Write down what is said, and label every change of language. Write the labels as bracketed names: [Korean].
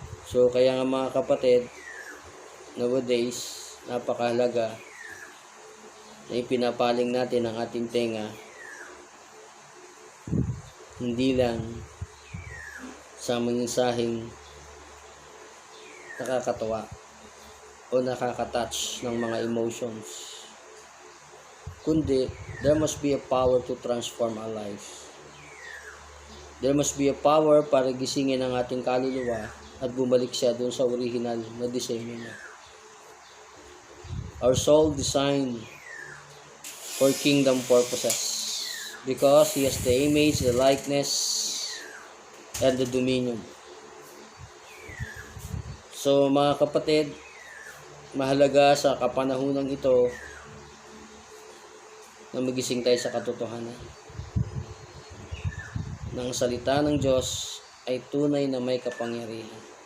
[Filipino] So kaya nga mga kapatid, nowadays, napakahalaga na ipinapaling natin ang ating tenga, hindi lang sa mensaheng nakakatawa o nakaka-touch ng mga emotions, kundi [English] there must be a power to transform our lives. There must be a power [Filipino] para gisingin ang ating kaluluwa at bumalik siya doon sa original na disenyo niya. [English] Our soul designed for kingdom purposes because He has the image, the likeness, and the dominion. [Filipino] So mga kapatid, mahalaga sa kapanahunang ito na magising tayo sa katotohanan. Ng salita ng Diyos ay tunay na may kapangyarihan.